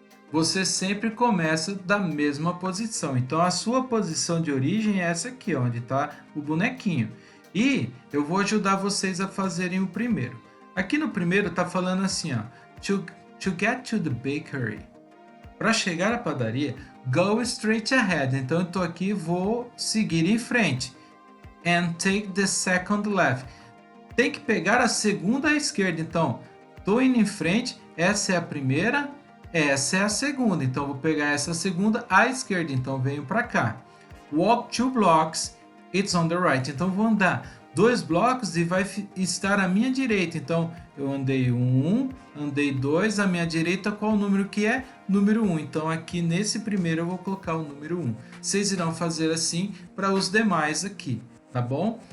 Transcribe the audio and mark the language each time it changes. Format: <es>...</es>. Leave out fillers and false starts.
<pt>Você sempre começa da mesma posição. Então, a sua posição de origem é essa aqui, onde está o bonequinho. E eu vou ajudar vocês a fazerem o primeiro. Aqui no primeiro está falando assim, ó,</pt> <en>to get to the bakery.</en> <pt>Para chegar à padaria,</pt> <en>go straight ahead.</en> <pt>Então, eu estou aqui e vou seguir em frente.</pt> <en>And take the second left.</en> <pt>Tem que pegar a segunda à esquerda. Então, estou indo em frente, essa é a primeira, essa é a segunda. Então, vou pegar essa segunda à esquerda. Então, venho para cá.</pt> <en>Walk 2 blocks, it's on the right.</en> <pt>Então, vou andar 2 blocos e vai estar à minha direita. Então, eu andei 1, andei 2, à minha direita qual o número que é? Número 1. Então, aqui nesse primeiro eu vou colocar o número 1. Vocês irão fazer assim para os demais aqui. Tá bom?</pt>